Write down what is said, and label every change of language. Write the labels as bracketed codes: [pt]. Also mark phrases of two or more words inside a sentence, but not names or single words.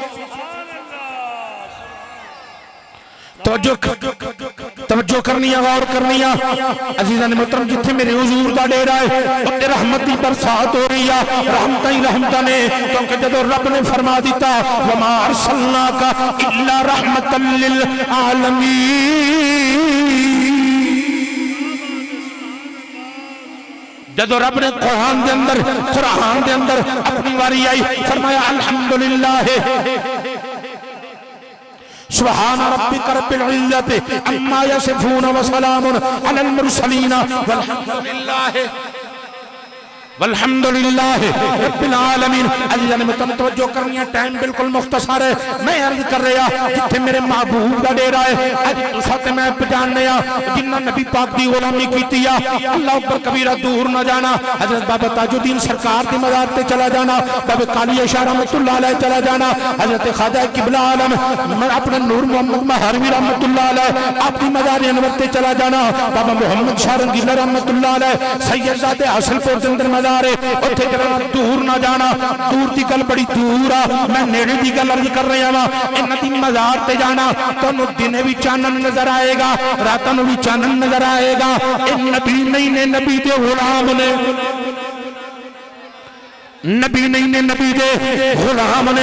[ur] توجہ کرنی ہے، غور کرنی ہے عزیزان محترم. [pa] جتھے میرے حضور دا ڈیرا ہے اتے رحمت دی برسات ہو رہی ہے، رحمت ہی رحمت نے، کیونکہ جدوں رب نے فرما دتا [ar] وما أرسلناك إلا رحمة للعالمين, [pa] جدوں رب نے قرآن دے اندر اپنی واری آئی، فرمایا [ar] الحمد لله سبحان ربك رب العزة عما يصفون وسلام على المرسلين والحمد لله رب العالمين. [ur] عزیزان میں توجہ کرنی ہے، ٹائم بالکل مختصر ہے. [pa] میں عرض کر رہا جتھے میرے محبوب کا ڈیرا ہے، اج تسا تے میں پہچاننے جنہاں نبی پاک کی غلامی کی, [ar] الله أكبر كبيرا [pa] دور نہ جانا. حضرت بابا تاج الدین سرکار کی مزار تے چلا جانا، بابا کالی شاہ [ar] رحمة الله عليه [pa] چلا جانا، حضرت خواجہ قبلہ عالم اپنے نور محمد مہاروی [ar] رحمة الله عليه [pa] آپکی مزار انور تے چلا جانا، بابا محمد شاہ رنگیلا [ar] رحمة الله عليه [pa] سیدزادے حاصلپور کے اندر مزار ہے، اتھے دور نہ جانا. دور کی گل بڑی دور آ، میں نیڑے کی گل عرض کر رہا وا. انہاں دی مزار تے جانا تہانوں دنے بھی چانن نظر آئے گا، راتاں نوں بھی چانن نظر آئے گا. یہ نبی نہیں نے، نبی دے غلام نے، نبی نہیں نے، نبی دے غلام نے.